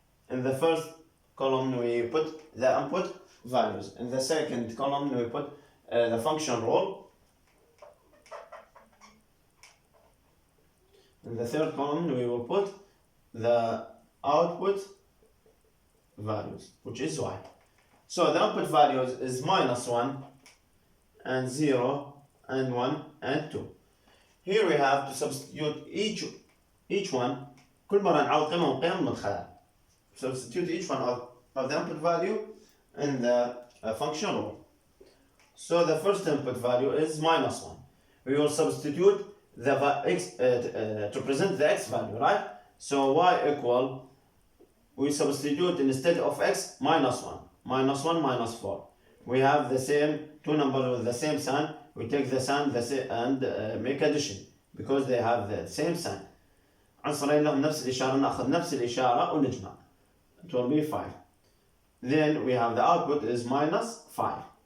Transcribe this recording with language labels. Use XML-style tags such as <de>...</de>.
<en>In the first column we put the input values, in the second column we put the function rule, in the third column we will put the output values which is y. So the output values is -1 and 0 and 1 and 2. Here we have to substitute each one.</en> <ar>كل مرة نعوض قيمة من قيم المدخلات.</ar> <en>Substitute each one of the input value in the function rule. So the first input value is -1. We will substitute the x to present the x value, right? So y equal, we substitute instead of x -1, -1 -4. We have the same two numbers with the same sign. We take the sign and make addition because they have the same sign.</en> <ar>عنصرين لهم نفس الإشارة نأخذ نفس الإشارة ونجمع.</ar> <en>It will be 5. Then we have the output is -5.</en>